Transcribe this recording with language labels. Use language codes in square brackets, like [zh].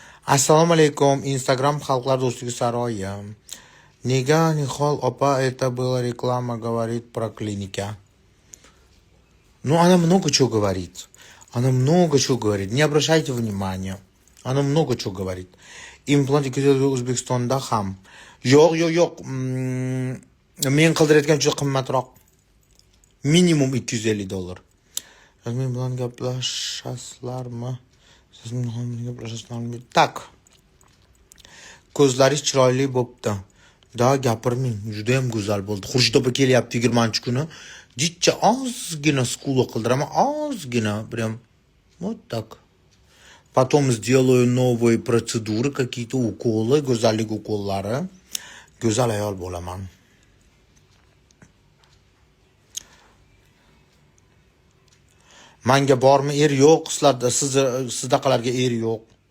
[uz] Assalomu alaykum. Instagram xalqlar do'stligi saroyi. [ru] Nega Nihol opa, это была реклама, говорит про клиника. Ну, она много чего говорит. Она много чего говорит. Не обращайте внимания. Она много чего говорит. [uz] Имплант O'zbekistonda ham. Yo'q. Men qildirayotgan juda qimmatroq. Minimum $250. Men bilan gaplashasizlarmi? Siz bilan ham gaplashasizlarmi? Tak. Ko'zlaringiz chiroyli bo'pti. Da gapirmang, juda ham go'zal bo'ldi. Xurshid opa kelyapti 20-kuni. Jichcha ozgina skulu qildiraman, ozgina, прям вот так. [ru] Потом сделаю новые процедуры, какие-то уколы, go'zallik ukollari. [uz] Go'zal ayol bo'laman. Menga bormi er yo'q, sizdaqalarga er yo'q.